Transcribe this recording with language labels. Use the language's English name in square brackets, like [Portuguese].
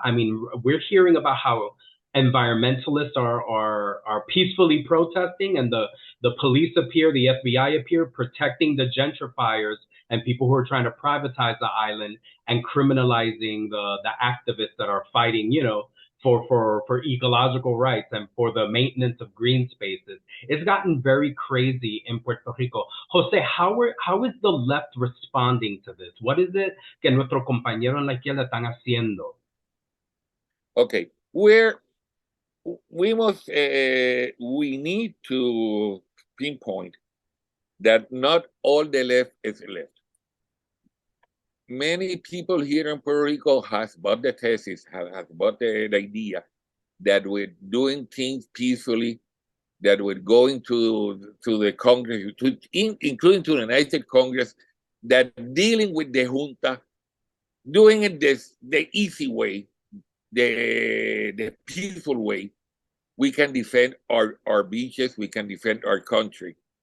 [English] I mean, we're hearing about how environmentalists are peacefully protesting, and the police appear, the FBI appear, protecting the gentrifiers and people who are trying to privatize the island, and criminalizing the activists that are fighting, for ecological rights and for the maintenance of green spaces. It's gotten very crazy in Puerto Rico. Jose, how is the left responding to this? What is it [Spanish] que nuestros compañeros en la izquierda están haciendo? [English] Okay, we need to pinpoint that not all the left is left. Many people here in Puerto Rico has bought the thesis, has bought the idea that we're doing things peacefully, that we're going to the Congress, including to the United Congress, that dealing with the junta, doing it the easy way, the peaceful way, we can defend our beaches, we can defend our country.